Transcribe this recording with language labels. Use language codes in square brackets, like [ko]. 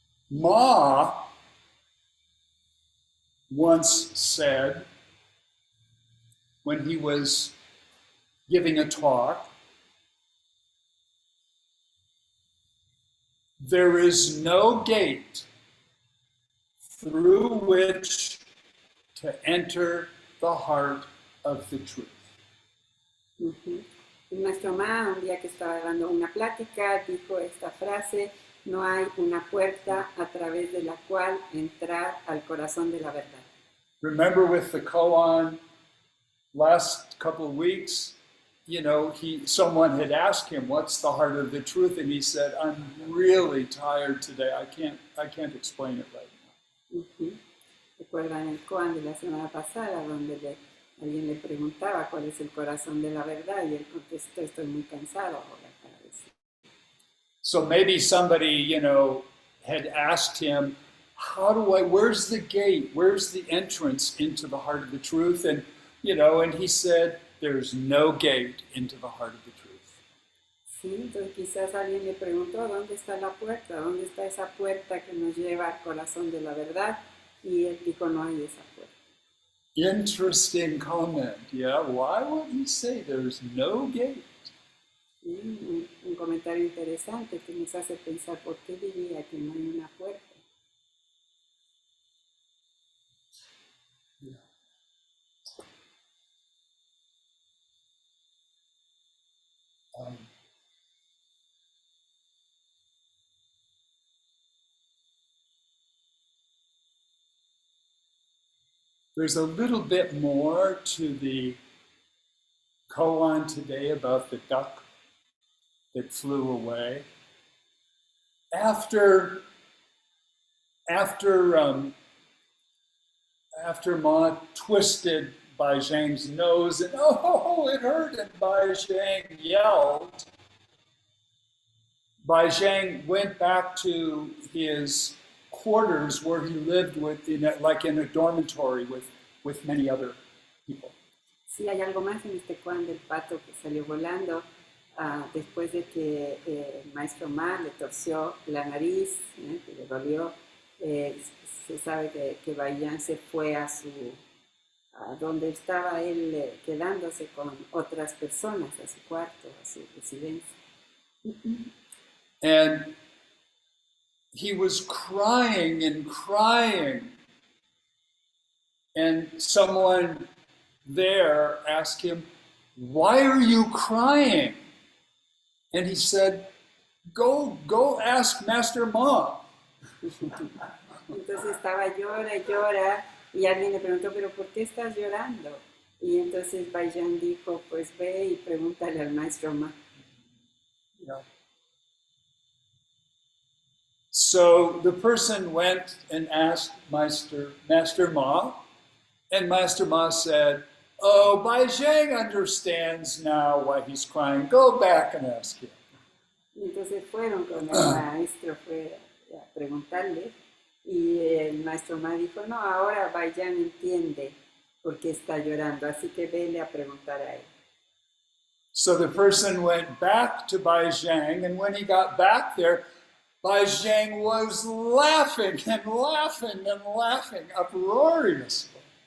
[en] Ma once said, when he was giving a talk, there is no gate through which to enter the heart of the truth. Uh-huh. [es] El maestro Ma, un día que estaba dando una plática, dijo esta frase: no hay una puerta a través de la cual entrar al corazón de la verdad. [en] Remember with the koan last couple of weeks, you know, someone had asked him, what's the heart of the truth? And he said, I'm really tired today. I can't explain it right now. Uh-huh. [es] Recuerdan el koan de la semana pasada, donde alguien le preguntaba cuál es el corazón de la verdad y él contestó, estoy muy cansado ahora para decir. [en] So maybe somebody, you know, had asked him, where's the gate? Where's the entrance into the heart of the truth? And, you know, and he said, there's no gate into the heart of the truth. [es] Sí, entonces quizás alguien le preguntó, ¿dónde está la puerta? ¿Dónde está esa puerta que nos lleva al corazón de la verdad? Y él dijo, no hay esa puerta. [en] Interesting comment. Yeah, why would he say there's no gate? [es] Un comentario interesante que nos hace pensar por qué diría que no hay una puerta. Yeah. [en] There's a little bit more to the koan today about the duck it flew away. After after after Ma twisted Bai Zhang's nose and oh, it hurt, and Bai Zhang yelled, Bai Zhang went back to his quarters where he lived like in a dormitory with many other people. [es] Sí, hay algo más en este koan del pato que salió volando después de que el maestro Ma le torció la nariz, que le dolió. Se sabe que Bayan se fue a donde estaba él quedándose con otras personas, a su cuarto, a su residencia. [en] And he was crying and crying. And someone there asked him, "Why are you crying?" And he said, Go ask Master Ma. [es] Entonces estaba llora y llora y alguien le preguntó, ¿pero por qué estás llorando? Y entonces Bayan dijo, pues ve y pregúntale al maestro Ma. Yeah. [en] So the person went and asked Master Ma, and Master Ma said, "Oh, Bai Zhang understands now why he's crying. Go back and ask him." [es] Y entonces fueron con el maestro a preguntarle y el maestro Ma dijo, no, ahora Bayan entiende por qué está llorando, así que vele a preguntar a él. [en] So the person went back to Bai Zhang, and when he got back there, Bai Zhang was laughing and laughing and laughing uproariously.